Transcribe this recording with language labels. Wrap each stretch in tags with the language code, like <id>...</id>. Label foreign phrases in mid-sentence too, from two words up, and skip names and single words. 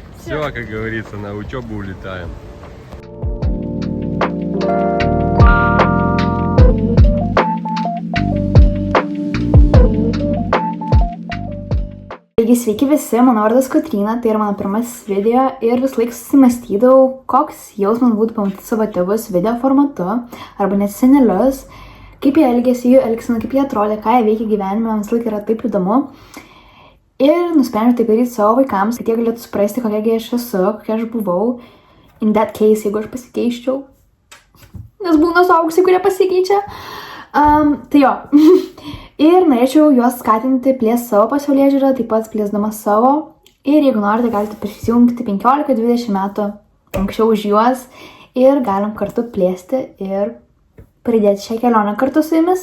<ru>Все, как говорится, на учебу улетаем.</ru> <lt>Taigi sveiki visi, mano vardas Kotryna, tai yra mano pirmasis video ir vis laik susimastydavau, koks jausmas būtų pamatyti savo tėvus video formatu arba net senelius, kaip jie elgėsi, jų elgsena, kaip jie atrodė, ką jie veikia gyvenime, man vis laik yra taip įdomu. Ir nusprendžiau tai daryti savo vaikams, kad jie galėtų suprasti, kokia aš esu, kokia aš buvau.</lt> <en>In that case,</en> <lt>jeigu aš pasikeiščiau, nes būna suaugusiai, kurie pasikeičia. Tai jo. Ir norėčiau juos skatinti plėsti savo pasaulėžiūrą, taip pat plėsdama savo. Ir jeigu norite, galite prisijungti 15-20 metų anksčiau už juos ir galim kartu plėsti ir pridėti šią kelionę kartu su jumis.</lt>